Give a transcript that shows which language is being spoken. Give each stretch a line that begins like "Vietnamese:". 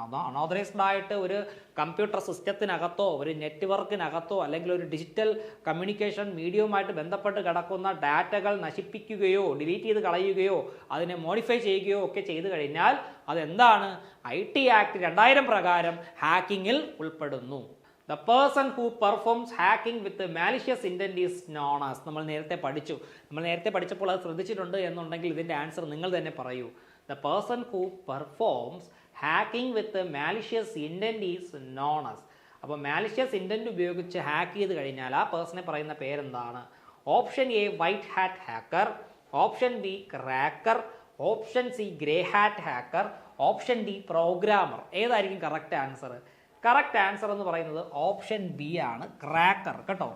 Malayalam: അതാ അൺഓതറൈസ്ഡ് ആയിട്ട് ഒരു കമ്പ്യൂട്ടർ സിസ്റ്റത്തിനകത്തോ ഒരു നെറ്റ്വർക്കിനകത്തോ അല്ലെങ്കിൽ ഒരു ഡിജിറ്റൽ കമ്മ്യൂണിക്കേഷൻ മീഡിയവുമായിട്ട് ബന്ധപ്പെട്ട് കിടക്കുന്ന ഡാറ്റകൾ നശിപ്പിക്കുകയോ ഡിലീറ്റ് ചെയ്ത് കളയുകയോ അതിനെ മോഡിഫൈ ചെയ്യുകയോ ഒക്കെ ചെയ്തു കഴിഞ്ഞാൽ അതെന്താണ്, IT Act 2000 പ്രകാരം ഹാക്കിങ്ങിൽ ഉൾപ്പെടുന്നു.
English: The person who performs hacking with malicious intent is known as.
Malayalam: നമ്മൾ നേരത്തെ പഠിച്ചപ്പോൾ അത് ശ്രദ്ധിച്ചിട്ടുണ്ട് എന്നുണ്ടെങ്കിൽ ഇതിൻ്റെ ആൻസർ നിങ്ങൾ തന്നെ പറയൂ.
English: The person who performs hacking with malicious intent is known as.
Malayalam: അപ്പോൾ malicious intent ഉപയോഗിച്ച് ഹാക്ക് ചെയ്ത് കഴിഞ്ഞാൽ ആ പേഴ്സണെ പറയുന്ന പേരെന്താണ്?
English: Option A, white hat hacker. Option B, cracker. Option C, grey hat hacker. Option D, programmer.
Malayalam: ഏതായിരിക്കും കറക്റ്റ് ആൻസർ? കറക്റ്റ് ആൻസർ എന്ന് പറയുന്നത് ഓപ്ഷൻ ബി ആണ്, ക്രാക്കർ കേട്ടോ.